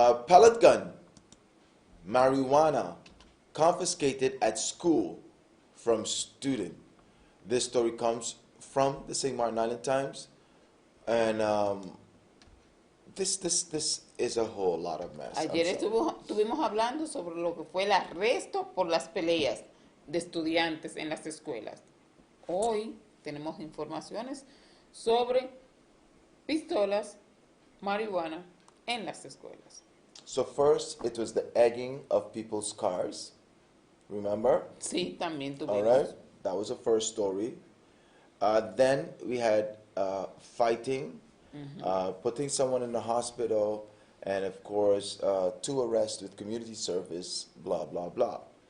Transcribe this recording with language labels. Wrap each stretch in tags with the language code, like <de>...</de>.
<en>Pellet gun, marijuana, confiscated at school from student. This story comes from the St. Martin Island Times, and this is a whole lot of mess.</en> <es>Ayer estuvimos hablando sobre lo que fue el arresto por las peleas de estudiantes en las escuelas. Hoy tenemos informaciones sobre pistolas, marihuana en las escuelas.</es> <en>So first, it was the egging of people's cars. Remember?</en> <es>Sí, también</es> <en>All</en> <es>tuvimos.</es> <en>right, that was the first story. Then we had fighting, putting someone in the hospital, and of course, 2 arrests with community service, blah, blah, blah.</en>